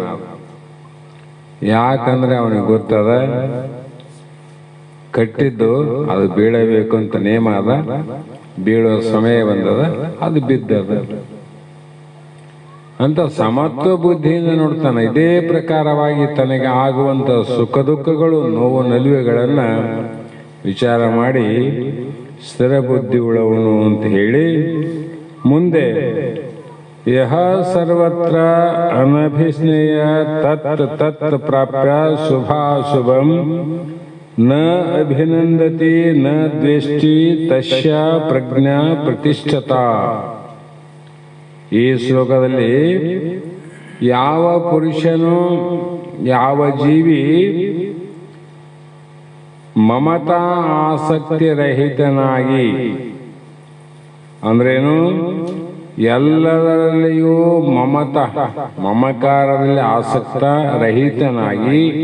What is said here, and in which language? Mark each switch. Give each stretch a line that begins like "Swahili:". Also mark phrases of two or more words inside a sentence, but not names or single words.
Kannada: ಯಾಕಂದ್ರೆ ಅವನಿಗೆ ಗೊತ್ತದ ಕಟ್ಟಿದ್ದು ಅದು ಬೀಳಬೇಕು ಅಂತ ನೇಮ ಅದ, ಬೀಳುವ ಸಮಯ ಬಂದದ, ಅದು ಬಿದ್ದದ ಅಂತ ಸಮತ್ವ ಬುದ್ಧಿಯಿಂದ ನೋಡ್ತಾನೆ. ಇದೇ ಪ್ರಕಾರವಾಗಿ ತನಗೆ ಆಗುವಂತ ಸುಖ ದುಃಖಗಳು, ನೋವು ನಲಿವೆಗಳನ್ನ ವಿಚಾರ ಮಾಡಿ ಸ್ಥಿರ ಬುದ್ಧಿ ಉಳ್ಳವನು ಅಂತ ಹೇಳಿ ಮುಂದೆ
Sanskrit: ಯಹ ಸರ್ವತ್ರ ಅನಭಿಸ್ನೇಯ ತತ್ ತತ್ ಪ್ರಾಪ್ಯ ಶುಭಾಶುಭಂ ನ ಅಭಿನಂದತಿ ನ ದ್ವೇಷ್ಟಿ ತಸ್ಯ ಪ್ರಜ್ಞಾ ಪ್ರತಿಷ್ಠತಾ.
Kannada: ಈ ಶ್ಲೋಕದಲ್ಲಿ ಯಾವ ಪುರುಷನು, ಯಾವ ಜೀವಿ ಮಮತಾ ಆಸಕ್ತಿ ರಹಿತನಾಗಿ, ಅಂದ್ರೇನು, ಎಲ್ಲದರಲ್ಲಿಯೂ ಮಮಕಾರದಲ್ಲಿ ಆಸಕ್ತ ರಹಿತನಾಗಿ,